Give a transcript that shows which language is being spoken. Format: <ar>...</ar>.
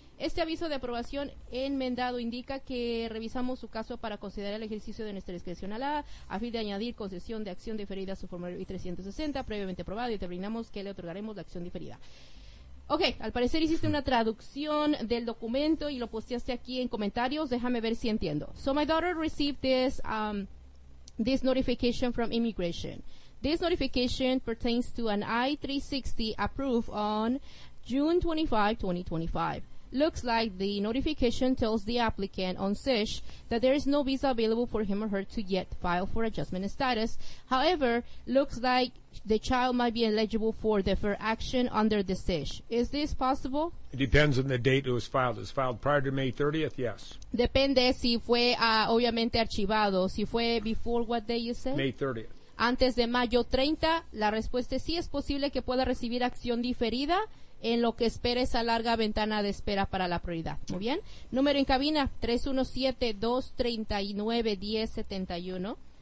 <es>Este aviso de aprobación enmendado indica que revisamos su caso para considerar el ejercicio de nuestra discreción a fin de añadir concesión de acción diferida a su formulario I-360 previamente aprobado y determinamos que le otorgaremos la acción diferida. Ok, al parecer hiciste una traducción del documento y lo posteaste aquí en comentarios. Déjame ver si entiendo.</es> <en>So my daughter received this... this notification from immigration. This notification pertains to an I-360 approved on June 25, 2025. Looks like the notification tells the applicant on SISH that there is no visa available for him or her to yet file for adjustment status. However, looks like the child might be eligible for deferred action under the SISH. Is this possible? It depends on the date it was filed. It was filed prior to May 30th, yes.</en> <es>Depende si fue, obviamente, archivado. Si fue</es> <en>before what day you said? May 30th.</en> <es>Antes de mayo 30, la respuesta es sí, es posible que pueda recibir acción diferida en lo que espera esa larga ventana de espera para la prioridad. Muy bien. Número en cabina, 317-239-1071.</es>